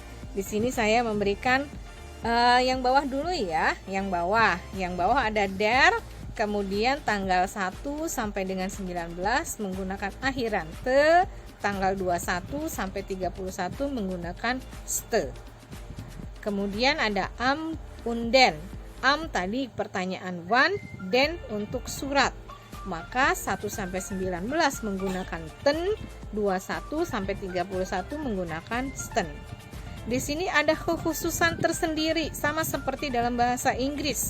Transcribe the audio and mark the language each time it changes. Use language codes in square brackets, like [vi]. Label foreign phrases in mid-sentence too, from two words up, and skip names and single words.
[id] Di sini saya memberikan yang bawah dulu ya, yang bawah ada der, kemudian tanggal 1 sampai dengan 19 menggunakan akhiran te, tanggal 21 sampai 31 menggunakan ste. Kemudian ada [de] am und den. [id] Am tadi pertanyaan wann, den untuk surat. Maka 1 sampai 19 menggunakan ten, 21 sampai 31 menggunakan sten. Di sini ada kekhususan tersendiri, sama seperti dalam bahasa Inggris.